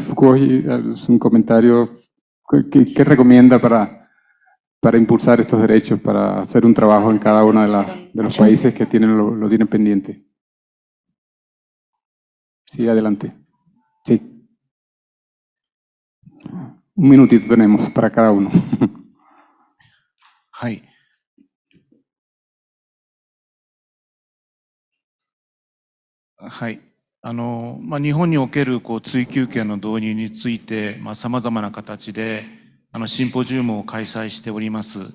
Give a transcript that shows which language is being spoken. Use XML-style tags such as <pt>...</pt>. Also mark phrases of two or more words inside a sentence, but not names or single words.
<es>Foucault, un comentario. ¿Qué recomienda para impulsar estos derechos, para hacer un trabajo en cada uno de los países que lo tienen pendiente? Sí, adelante. Sí. Un minutito tenemos para cada uno.</es> <ja>はい。はい。日本における追求権の導入について、様々な形でシンポジウムを開催しております。</ja>